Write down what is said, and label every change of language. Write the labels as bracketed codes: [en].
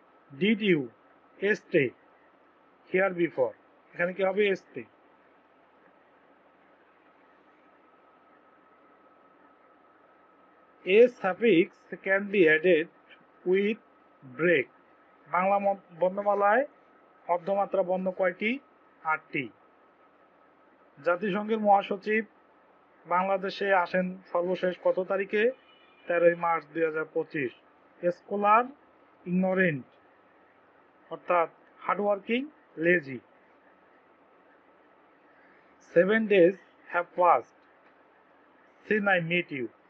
[en] Did you stay here before? [bn] এখানে কি হবে? [en] stay। A suffix can be added with break. [bn] Bangla বর্ণমালায় অর্ধমাত্রা বর্ণ কয়টি? 8টি। জাতিসংঘের মহাসচিব বাংলাদেশে আসেন সর্বশেষ কত তারিখে? 13 মার্চ 2025। স্কলার ইগনোরেন্ট অর্থাৎ hardworking, lazy. [en] 7 days have passed since I met you.